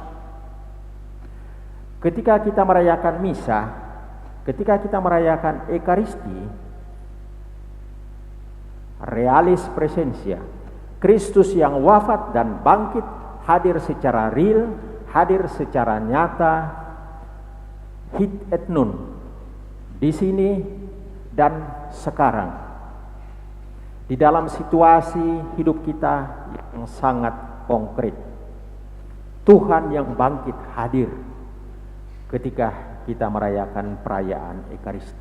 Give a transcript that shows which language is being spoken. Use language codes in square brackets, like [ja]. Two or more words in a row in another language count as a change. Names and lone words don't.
[id] Ketika kita merayakan misa, ketika kita merayakan Ekaristi, [la] realis presensia, [id] Kristus yang wafat dan bangkit hadir secara real, hadir secara nyata, [la] hic et nun, [id] di sini dan sekarang, di dalam situasi hidup kita yang sangat konkret. Tuhan yang bangkit hadir ketika kita merayakan perayaan Ekaristi.